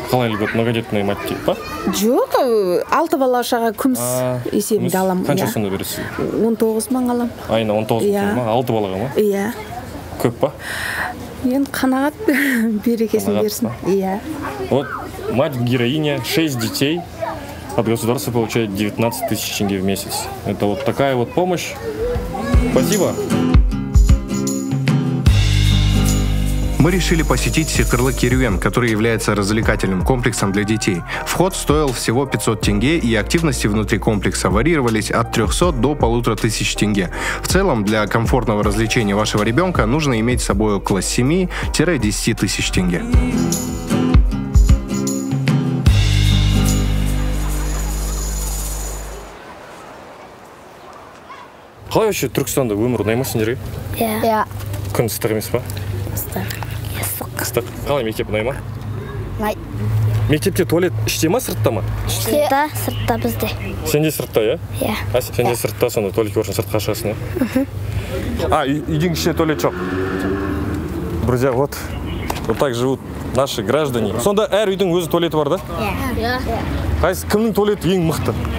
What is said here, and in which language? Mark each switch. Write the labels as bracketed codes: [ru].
[kk] Қалай үлгөт? [ru] Многодетный мать [kk] дейді па? Жоқ, 6 балашаға күміс есебінде алам. Қанша сонда бересіз? 19 мың алам. Айына 19 мың ма? 6 балаға ма? Иә. Көп па? Енді қанағат берекесін берсін. Иә. [ru] Вот мать-героиня, 6 детей. От государства получает 19 тысяч тенге в месяц. Это вот такая вот помощь. Спасибо. Мы решили посетить Сикырлы-Керуен, который является развлекательным комплексом для детей. Вход стоил всего 500 тенге, и активности внутри комплекса варьировались от 300 до 1500 тенге. В целом, для комфортного развлечения вашего ребенка нужно иметь с собой около 7-10 тысяч тенге. [kk] Қалай [ru] вообще [kk] Түркістанда өмір ұнай ма сендерге? Иә. Күн ыстық емес па? Ыстық. Қалай мектеп ұнай ма? Ұнайды. Мектепте туалет іште ма, сыртта ма? Сыртта, сыртта бізде. Сенде сыртта, иә? Иә. А сенде сыртта, сонда туалетке барсаң сыртқа шығасың, иә? Үйдің ішінде туалет жоқ. [ru] Друзья, вот так живут наши граждане. [kk] Сонда әр үйдің өзі туалеті бар да? Иә. Қайсы, кімнің туалеті ең мықты?